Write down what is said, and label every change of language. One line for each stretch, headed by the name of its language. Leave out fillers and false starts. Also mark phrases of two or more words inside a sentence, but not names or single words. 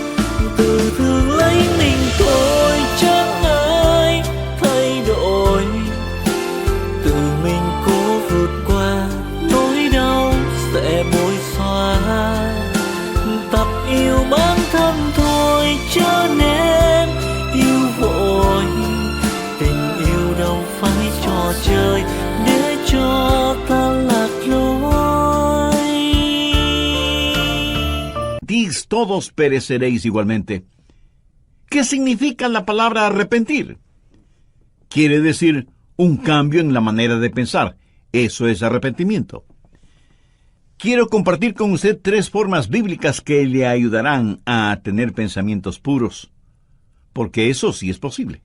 Vietnamese: Tự thương lấy mình thôi chẳng ai thay đổi, tự mình cố vượt qua nỗi đau sẽ bối xóa. Tập yêu bản thân thôi chớ nên yêu vội, tình yêu đâu phải trò chơi để cho ta lạc lối.
Spanish: Dis todos pereceréis igualmente. ¿Qué significa la palabra arrepentir? Quiere decir un cambio en la manera de pensar. Eso es arrepentimiento. Quiero compartir con usted 3 formas bíblicas que le ayudarán a tener pensamientos puros, porque eso sí es posible.